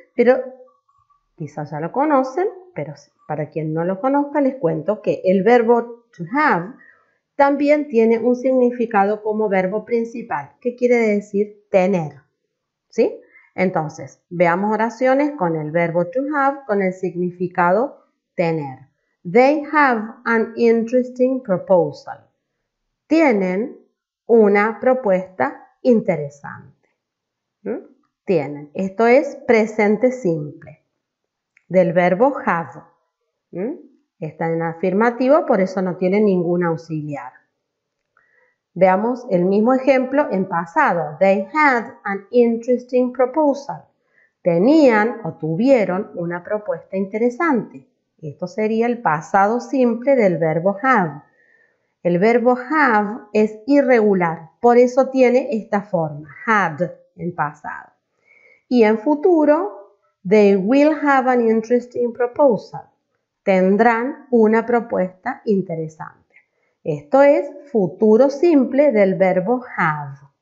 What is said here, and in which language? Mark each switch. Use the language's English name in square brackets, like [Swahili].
[Spanish] Pero quizás ya lo conocen, pero para quien no lo conozca les cuento que el verbo to have también tiene un significado como verbo principal. ¿Qué quiere decir tener? ¿Sí? Entonces, veamos oraciones con el verbo to have con el significado tener. [English] They have an interesting proposal. [Spanish] Tienen una propuesta interesante. Tienen. Esto es presente simple del verbo have. Está en afirmativo, por eso no tiene ningún auxiliar. Veamos el mismo ejemplo en pasado. [English] They had an interesting proposal. [Spanish] Tenían o tuvieron una propuesta interesante. Esto sería el pasado simple del verbo have. El verbo have es irregular, por eso tiene esta forma, had en pasado. Y en futuro, [English] they will have an interesting proposal. [Spanish] Tendrán una propuesta interesante. Esto es futuro simple del verbo have.